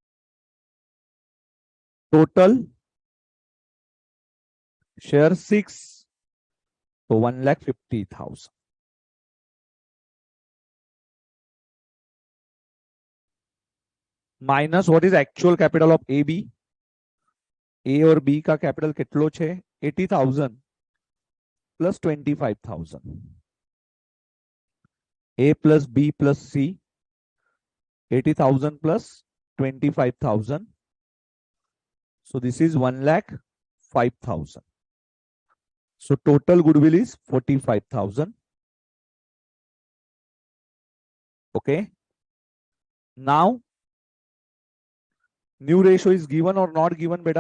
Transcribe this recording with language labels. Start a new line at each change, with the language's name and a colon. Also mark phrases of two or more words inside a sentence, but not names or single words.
English: Total share 6, so 1,50,000. Minus what is actual capital of AB?
Hindi: A और B का कैपिटल
Gujarati: કેટલો છે?
English: 80,000 plus 25,000. A plus B plus C, 80,000 plus 25,000. So this is 1,05,000. So total goodwill is 45,000. Okay. Now, new ratio is given or not given, beta?